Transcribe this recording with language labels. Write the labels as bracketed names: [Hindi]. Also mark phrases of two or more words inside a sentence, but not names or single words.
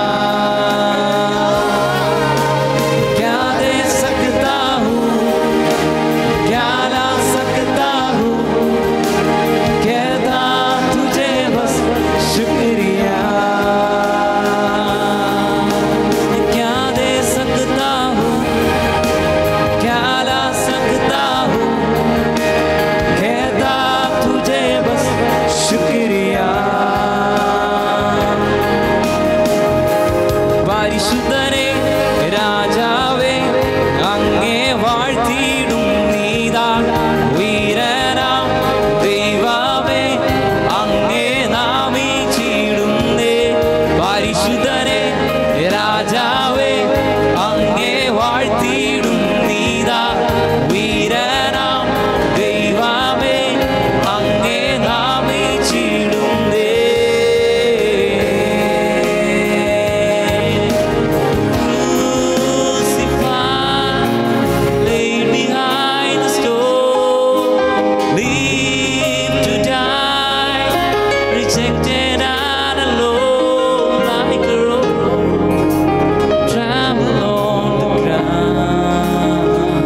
[Hindi] क्या दे सकता हूँ, क्या ला सकता हूँ, कहता तुझे बस शुक्रिया। क्या दे सकता हूँ, क्या ला सकता हूँ, कहता तुझे बस शुक्रिया। [Malayalam] പരിശുദ്ധനെ രാജാവേ അങ്ങേ വാഴ്ത്തിയിടും നീതാ, വീരനാം ദൈവമേ അങ്ങേ നാമിച്ചിടുന്നേ। പരിശുദ്ധനെ രാജാവേ അങ്ങേ വാഴ്ത്തിയിടും നീതാ, വീരനാം ദൈവമേ അങ്ങേ നാമിച്ചിടുന്നേ। [English] Crucified, laid behind the stone, lived to die, rejected and alone like a rose, trampled on the ground.